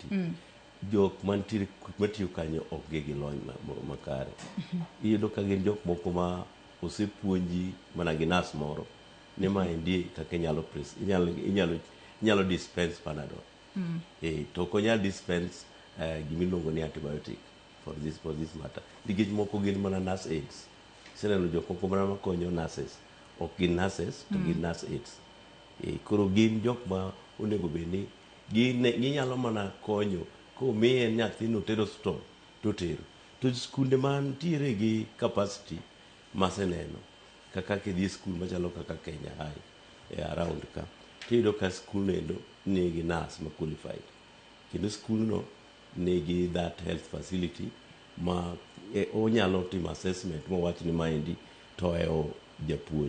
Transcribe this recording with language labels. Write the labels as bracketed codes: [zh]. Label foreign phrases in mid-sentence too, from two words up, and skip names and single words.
[luo] Jok mantiere matiyo kanyo ok gi lony makare. Iyudo ka gin jok moko ma osepuonji mana gi nas moro ni ma endi kaka inyalo dispense Panadol. To ok onyal dispense gimiluongo ni antibiotic [en] for this matter. [luo] Nikech moko gin mana [en] nurse aides. [luo] Iseneno jok moko mana makonyo nurses. Ok gin nurses to gin [en] nurse aides. [luo] Koro gin jok ma onego bed ni ginyalo mana konyo komiye nyathino tero stol to tero. To skunde mantiere gi capacity maseneno kaka kidhi skul machalo kaka Kenya High around ka, tiyudo ka skul endo nigi nurse ma qualified, kendo skulno nigi [en] that health facility [luo] ma onyalo timo assessment mowach ni maendi toeo japuonj.